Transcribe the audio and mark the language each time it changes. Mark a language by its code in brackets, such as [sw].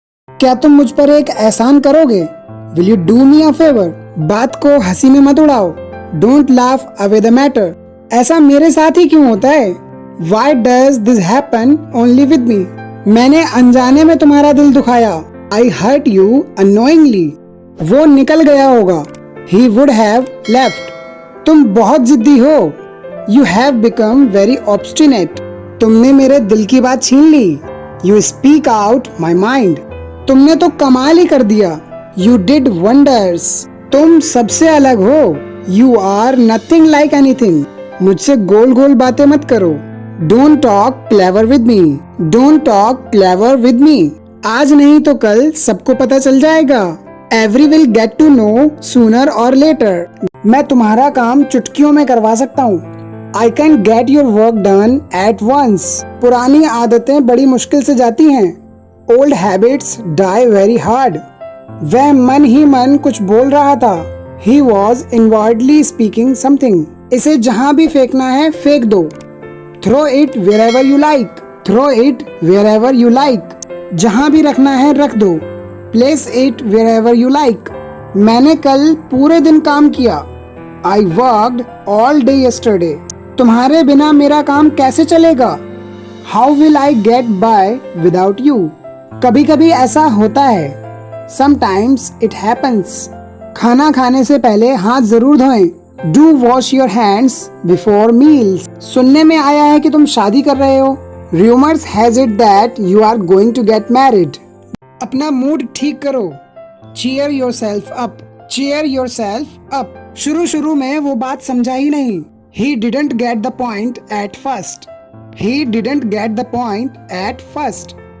[hi] क्या तुम मुझ पर एक एहसान करोगे? [en] Will you do me a favour? [hi] बात को हंसी में मत उड़ाओ। [en] Don't laugh away the matter. [hi] ऐसा मेरे साथ ही क्यों होता है? [en] Why does this happen only with me? [hi] मैंने अनजाने में तुम्हारा दिल दुखाया। [en] I hurt you unknowingly. [hi] वो निकल गया होगा। [en] He would have left. [hi] तुम बहुत जिद्दी हो। [en] You have become very obstinate. [hi] तुमने मेरे दिल की बात छीन ली। [en] You speak out my mind. [hi] तुमने तो कमाल ही कर दिया। [en] You did wonders. [hi] तुम सबसे अलग हो। [en] You are nothing like anything. [hi] मुझसे गोल गोल बातें मत करो। [en] Don't talk clever with me. Don't talk clever with me. [hi] आज नहीं तो कल सबको पता चल जाएगा। [en] Every will get to know sooner or later. [hi] मैं तुम्हारा काम चुटकियों में करवा सकता हूँ। [en] I can get your work done at once. [hi] पुरानी आदतें बड़ी मुश्किल से जाती हैं। [en] Old habits die very hard. [hi] वह मन ही मन कुछ बोल रहा था। [en] He was inwardly speaking something. [hi] इसे जहाँ भी फेंकना है फेंक दो। [en] Throw it wherever you like. Throw it wherever you like. [hi] जहाँ भी रखना है रख दो। [en] Place it wherever you like. [hi] मैंने कल पूरे दिन काम किया। [en] I worked all day yesterday. [hi] तुम्हारे बिना मेरा काम कैसे चलेगा? [en] How will I get by without you? [hi] कभी कभी ऐसा होता है। [en] Sometimes it happens. [hi] खाना खाने से पहले हाथ जरूर धोएं। [en] Do wash your hands before meals. [hi] सुनने में आया है कि तुम शादी कर रहे हो। [en] Rumors has it that you are going to get married. [hi] अपना मूड ठीक करो। [en] Cheer yourself up. Cheer yourself up. [hi] शुरू में वो बात समझा ही नहीं। [en] He didn't get the point at first. He didn't get the point at first.